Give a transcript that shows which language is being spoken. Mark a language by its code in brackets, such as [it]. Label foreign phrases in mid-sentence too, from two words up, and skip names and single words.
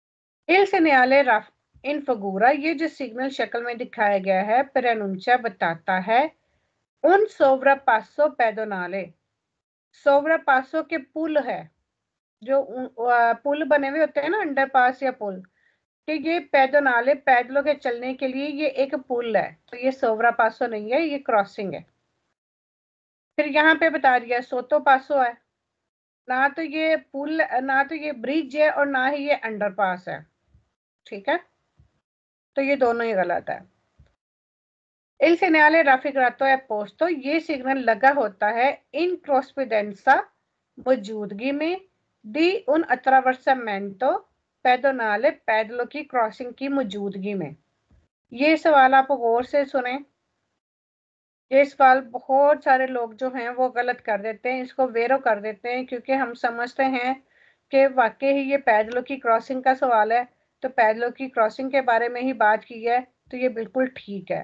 [it] il segnale in figura, [hi] ये जो सिग्नल शक्ल में दिखाया गया है, पेरेनुंचा बताता है [it] un sovrappasso pedonale, [hi] सोवरापासो के पुल है, जो पुल बने हुए होते हैं ना, अंडरपास या पुल, कि ये पेडोनाले, पैदलों के चलने के लिए ये एक पुल है, तो ये सोवरापासो नहीं है, ये क्रॉसिंग है। फिर यहाँ पे बता दिया सोतो पासो है, ना तो ये पुल, ना तो ये ब्रिज है, और ना ही ये अंडरपास है। ठीक है, तो ये दोनों ही गलत है। [it] Il segnale raffigurato è posto, [hi] ये सिग्नल लगा होता है [it] in corrispondenza, [hi] मौजूदगी में, [it] di un attraversamento pedonale, [hi] पैदलों की क्रॉसिंग की मौजूदगी में। ये सवाल आप गौर से सुने, ये सवाल बहुत सारे लोग जो हैं वो गलत कर देते हैं, इसको वेरो कर देते हैं, क्योंकि हम समझते हैं कि वाकई ही ये पैदलों की क्रॉसिंग का सवाल है, तो पैदलों की क्रॉसिंग के बारे में ही बात की है, तो ये बिल्कुल ठीक है।